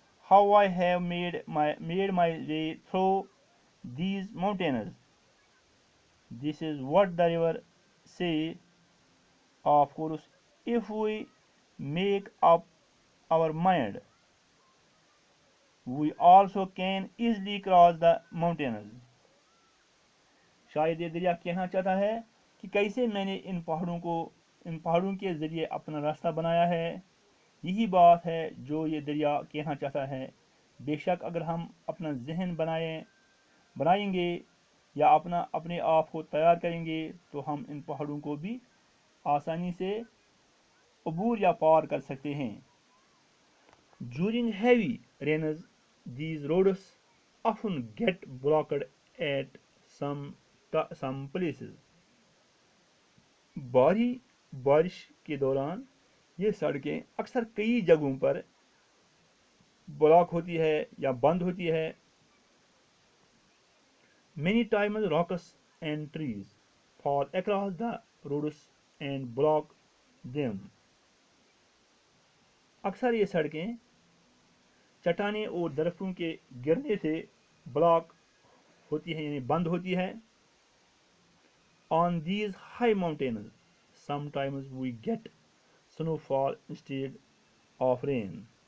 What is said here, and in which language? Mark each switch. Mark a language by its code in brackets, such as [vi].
[en] How I have made my way through these mountains. This is what the river says. Of course, if we make up our mind, we also can easily cross the mountains. [hi] शायद ये दरिया कहना चाहता है कि कैसे मैंने इन पहाड़ों के जरिए अपना रास्ता बनाया है। यही बात है जो ये दरिया कहना चाहता है। बेशक अगर हम अपना जहन बनाएंगे या अपने आप को तैयार करेंगे तो हम इन पहाड़ों को भी आसानी से अबूर या पार कर सकते हैं। [en] During heavy rains, these roads often get blocked at some places. [hi] भारी बारिश के दौरान ये सड़कें अक्सर कई जगहों पर ब्लॉक होती है या बंद होती है। [en] Many times rocks and trees fall across the roads and block them. [hi] अक्सर ये सड़कें चट्टानें और दरख्तों के गिरने से ब्लॉक होती है यानी बंद होती है। [en] On these high mountains, sometimes we get snowfall instead of rain.